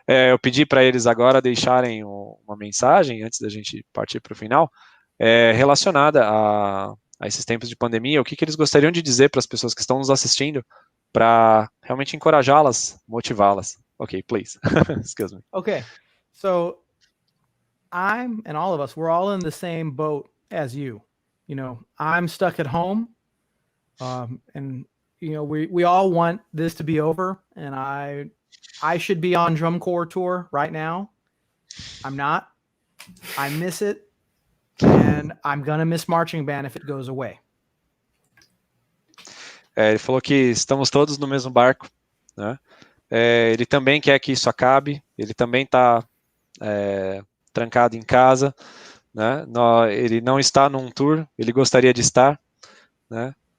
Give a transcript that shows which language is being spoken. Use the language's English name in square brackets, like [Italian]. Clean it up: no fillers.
[Portuguese] Eu pedi para eles agora deixarem uma mensagem antes da gente partir para o final, relacionada a esses tempos de pandemia. O que eles gostariam de dizer para as pessoas que estão nos assistindo para realmente encorajá-las, motivá-las? [English] Okay, please. Excuse me. Okay. So and all of us, we're all in the same boat as you. You know, I'm stuck at home, and you know, we all want this to be over, and I should be on drum corps tour right now. I'm not. I miss it, and I'm gonna miss marching band if it goes away. [Portuguese] Ele falou que estamos todos no mesmo barco, né? Ele também quer que isso acabe. Ele também está trancado em casa, né? Ele não está num tour. Ele gostaria de estar, né?